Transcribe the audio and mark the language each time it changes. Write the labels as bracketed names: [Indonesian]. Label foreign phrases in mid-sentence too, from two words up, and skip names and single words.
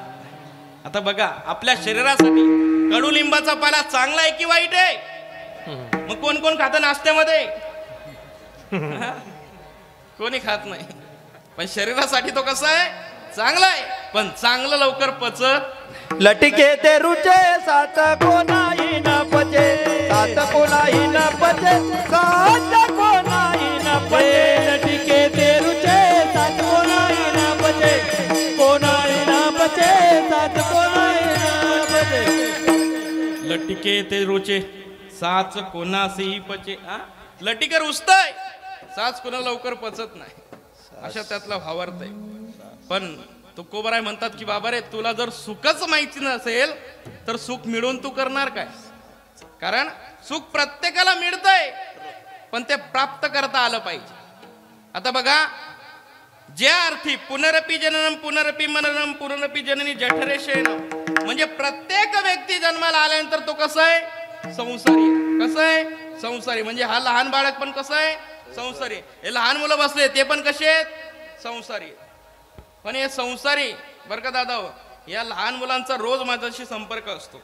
[Marathi] आता बघा, आपल्या शरीरासाठी कडुलिंबाचा पाला चांगला आहे की वाईट आहे? मग कोण कोण खातं नाश्त्यामध्ये? कोणी खात नाही. पण शरीरासाठी तो कसा आहे? चांगला आहे. पण चांगलं लवकर पचत. लटके ते रुचे सात कोणाही न पचे, सात कोणाही न पचे, सात कोणाही न पचे. लटके ते रुचे सात कोणाही न पचे, कोणाही न पचे, सात कोणाही न पचे. लटके ते रुचे साच कोणासही पचे. लटिके रुजतय, साच कोणा लवकर पचत नाही. अशा त्यातला भावार्थ आहे. पण तुकोबाराय म्हणतात की बाबा रे, तुला जर सुखच माहिती नसेल तर सुख मिळवून तू करणार काय? कारण सुख प्रत्येकाला मिळतंय, पण ते प्राप्त करता आलं पाहिजे. आता बघा, ज्या अर्थी [Sanskrit] पुनरपी जननम पुनरपी मननम पुनरपी जननी जठरे शयनम, [Marathi] म्हणजे प्रत्येक व्यक्ती जन्माला आल्यानंतर तो कसा आहे? संसारी. कसं आहे? संसारी. म्हणजे हा लहान बाळक पण कसं आहे? संसारी. हे लहान मुलं बसले ते पण कसे आहेत? संसारी. पण हे संसारी बरं का दादा, या लहान मुलांचा रोज माझ्याशी संपर्क असतो.